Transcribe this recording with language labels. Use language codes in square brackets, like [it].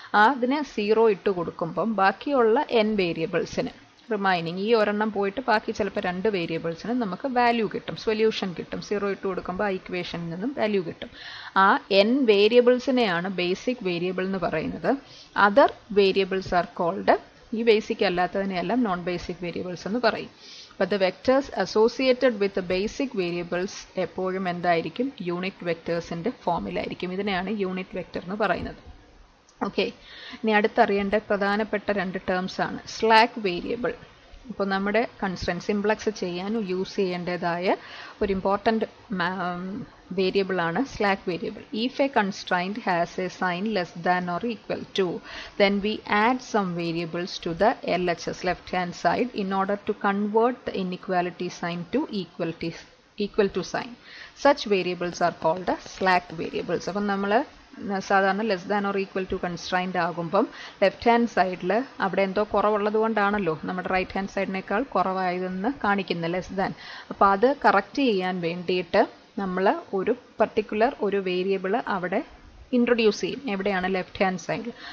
[ml] അതിന് 0 ഇട്ട് കൊടുക്കുമ്പം ബാക്കിയുള്ള n വേരിയബിൾസിന് റിമൈനിങ് ഈ ഒരെണ്ണം പോയിട്ട് ബാക്കി ചിലപ്പോൾ 2 വേരിയബിൾസിന് നമുക്ക് വാല്യൂ കിട്ടും, സൊല്യൂഷൻ കിട്ടും. 0 ഇട്ട് കൊടുക്കുമ്പോൾ ആ ഇക്വേഷനിൽ നിന്നും വാല്യൂ കിട്ടും. ആ n വേരിയബിൾസിനെയാണ് ബേസിക് വേരിയബിൾ എന്ന് പറയുന്നത്. [en] other variables are called, [ml] ഈ ബേസിക് അല്ലാത്തതിനെയെല്ലാം നോൺ ബേസിക് വേരിയബിൾസ് എന്ന് പറയും. [en] But the vectors associated with the basic variables [ml] എപ്പോഴും എന്തായിരിക്കും? യൂണിറ്റ് വെക്ടേഴ്സിൻ്റെ ഫോമിലായിരിക്കും. ഇതിനെയാണ് യൂണിറ്റ് വെക്ടർ എന്ന് പറയുന്നത്. ഓക്കെ, ഇനി അടുത്തറിയേണ്ട പ്രധാനപ്പെട്ട 2 ടേംസ് ആണ്. സ്ലാക്ക് വേരിയബിൾ, ഇപ്പോൾ നമ്മുടെ കൺസ്ട്രെയിൻറ്റ് സിംപ്ലക്സ് ചെയ്യാൻ യൂസ് ചെയ്യേണ്ടതായ ഒരു ഇമ്പോർട്ടൻറ്റ് വേരിയബിൾ ആണ് slack variable. [en] If a constraint has a sign less than or equal to, then we add some variables to the LHS left hand side in order to convert the inequality sign to equal to sign. Such variables are called slack variables. [ml] അപ്പം നമ്മൾ സാധാരണ less than or equal to constraint ആകുമ്പം left hand സൈഡിൽ അവിടെ എന്തോ കുറവുള്ളത് കൊണ്ടാണല്ലോ നമ്മുടെ റൈറ്റ് ഹാൻഡ് സൈഡിനേക്കാൾ കുറവായതെന്ന് കാണിക്കുന്നത്, ലെസ് ദാൻ. അപ്പോൾ അത് കറക്റ്റ് ചെയ്യാൻ വേണ്ടിയിട്ട് നമ്മൾ ഒരു പർട്ടിക്കുലർ ഒരു വേരിയബിൾ അവിടെ ഇൻട്രൊഡ്യൂസ് ചെയ്യും. എവിടെയാണ്? ലെഫ്റ്റ് ഹാൻഡ് സൈഡിൽ.